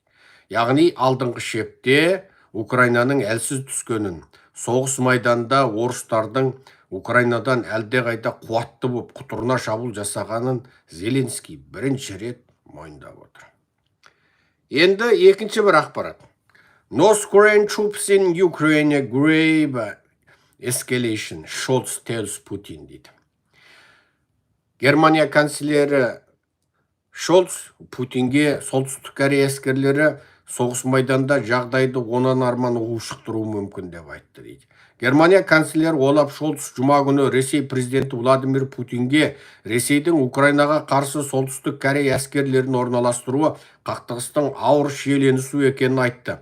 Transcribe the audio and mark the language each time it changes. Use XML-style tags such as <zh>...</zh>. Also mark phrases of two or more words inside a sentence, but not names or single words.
<kk>Яғни алдыңғы шепте Украинаның әлсіз түскенін, соғыс майданда орыстардың Украинадан әлдеқайда қуатты болып құтырына шабуыл жасағанын Зеленский бірінші рет мойындап отыр. Енді екінші бір ақпарат.</kk> <en>North Korean troops in Ukraine grave escalation, Scholz tells Putin дейді.</en> <kk>Германия канцлері Шолц Путинге солтүстік Корея әскерлері соғыс майданда жағдайды онан арман ушықтыруы мүмкін деп айтты дейді. Германия канцлері Олаф Шолц жұма күні Ресей президенті Владимир Путинге Ресейдің Украинаға қарсы солтүстік Корея әскерлерін орналастыруы қақтығыстың ауыр шиеленісу екенін айтты.</kk>